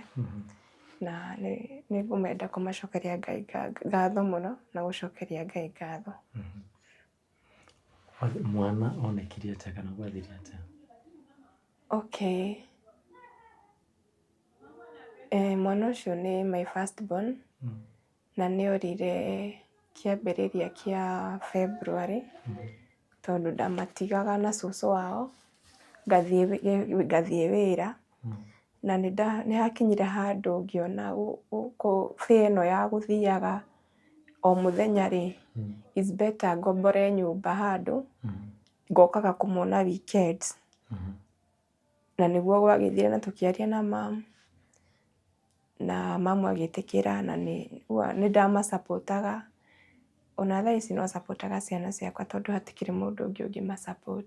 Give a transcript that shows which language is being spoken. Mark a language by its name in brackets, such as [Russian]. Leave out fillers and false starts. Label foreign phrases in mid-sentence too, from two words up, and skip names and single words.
[Kikuyu] Na nĩ ngũmenda kũmacokeria Ngai ngatho mũno na gũcokeria Ngai ngatho. Mwana onekire atĩa kana gwathire atĩa? Okay. Mwana ũcio nĩ [English] my first born. [Kikuyu] Na nĩ orire kĩambĩrĩria kĩa February. Tondũ ndamatigaga na cũcũ wao ngathiĩ wĩra. Na nĩ hakinyire handũ ngĩona fare ĩno ya gũthiaga o mũthenya rĩ, [English] is better [Kikuyu] ngombore nyũmba handũ ngokaga kũmwona weekends. Na nĩguo gwagĩthire na tũkĩaria na mom. Na mom agĩtĩkĩra na nĩ ndamasapotaga. Ona thaa ici no sapotaga ciana ciakwa tondũ hatikĩrĩ mũndũ ũngĩ ũngĩmasupport.